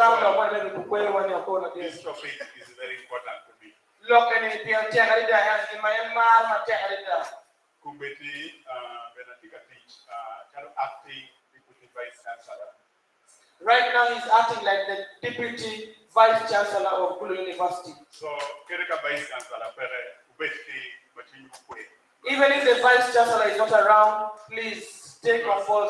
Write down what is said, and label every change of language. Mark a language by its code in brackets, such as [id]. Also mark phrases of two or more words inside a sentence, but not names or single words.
[en] topic is very important to me. Kumbeti, Benatika teach, acting deputy vice chancellor. Right now, he's acting like the deputy vice chancellor of Kulu University. So, Kereka vice chancellor, even if the vice chancellor is not around, please take a pause